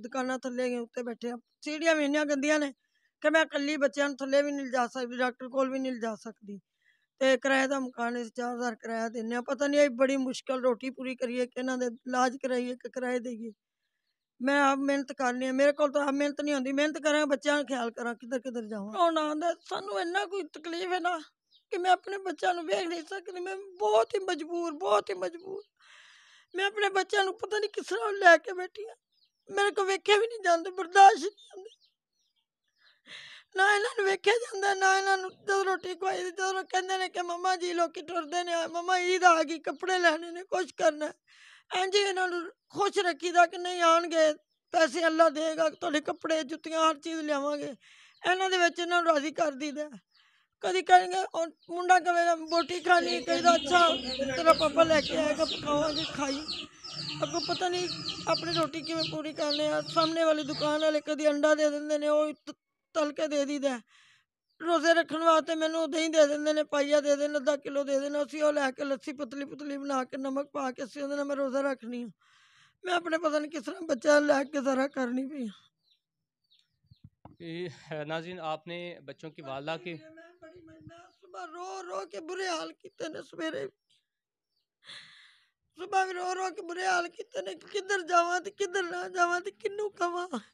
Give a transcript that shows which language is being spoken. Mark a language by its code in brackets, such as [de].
[pa] ਦੁਕਾਨਾਂ ਥੱਲੇ ਉੱਤੇ ਬੈਠੇ ਹਾਂ, ਸੀੜੀਆਂ ਵੀ ਇੰਨੀਆਂ ਗੰਦੀਆਂ ਨੇ ਕਿ ਮੈਂ ਇਕੱਲੀ ਬੱਚਿਆਂ ਨੂੰ ਥੱਲੇ ਵੀ ਨਹੀਂ ਲਿਜਾ ਸਕਦੀ, ਡਾਕਟਰ ਕੋਲ ਵੀ ਨਹੀਂ ਲਿਜਾ ਸਕਦੀ। ਤੇ ਕਿਰਾਏ ਦਾ ਮਕਾਨ 4000 ਕਿਰਾਇਆ ਦਿੰਦੇ ਹਾਂ। ਪਤਾ ਨਹੀਂ ਬੜੀ ਮੁਸ਼ਕਿਲ ਰੋਟੀ ਪੂਰੀ ਕਰੀਏ ਕਿ ਇਹਨਾਂ ਦੇ ਇਲਾਜ ਕਰਾਈਏ ਕਿ ਕਿਰਾਏ ਦੇਈਏ। ਮੈਂ ਆਪ ਮਿਹਨਤ ਕਰਨੀ ਹੈ, ਮੇਰੇ ਕੋਲ ਤਾਂ ਆਪ ਮਿਹਨਤ ਨਹੀਂ ਹੁੰਦੀ। ਮਿਹਨਤ ਕਰਾਂ, ਬੱਚਿਆਂ ਦਾ ਖਿਆਲ ਕਰਾਂ, ਕਿੱਧਰ ਕਿੱਧਰ ਜਾਵਾਂ। ਹੁਣ ਆਉਂਦਾ ਸਾਨੂੰ ਇੰਨਾ ਕੋਈ ਤਕਲੀਫ ਹੈ ਨਾ [ur] کہ میں اپنے بچوں کو ویکھ نہیں سکتی. میں بہت ہی مجبور. میں اپنے بچوں کو پتہ نہیں کس طرح لے کے بیٹھی ہوں. میرے کو [pa] ویکھے بھی نہیں جاندے, برداشت نہیں ہوندی. نہ انہاں نوں ویکھیا جاندا, نہ انہاں نوں جدوں روٹی کھوائی دی, جدوں کہندے نے کہ مما جی لوکی ٹردے نے, مما عید آ گئی, کپڑے لینے نے, کچھ کرنا ہے. انج انہاں نوں خوش رکھی دا کہ نہیں آن گے, پیسے اللہ دے گا, تہاڈے کپڑے جُتیاں ہر چیز لیاواں گے. انہاں دے وچ انہاں نوں راضی کر دیدا. کدی کہیں گے منڈا کہے گا بوٹی کھانی ہے, کہیں اچھا تیرا پاپا لے کے آئے گا, پکاواں گے کھائی. اگوں پتہ نہیں اپنی روٹی کیویں پوری کرنے آ. سامنے والی دکان والے کدی انڈا دے دیندے نے, او تل کے دے دیدا. روزے رکھن واسطے مینوں دہی دے دیندے نے, پائیا دے دین, آدھا کلو دے دین. اسی او لے کے لسی پتلی بنا کے نمک پا کے اسی اودے نال میں روزہ رکھنی ہوں. [ur] میں اپنے پتہ نہیں کس طرح بچہ لے کے گزارا کرنی پئی ہوں. ناظرین آپ نے بچوں کی والدہ کی [pa] میں صبح رو کے برے حال کیتے نے, سویرے صبح بھی رو کے برے حال کیتے نے, کدھر جاواں تے کدھر نہ جاواں تے کنوں کواں.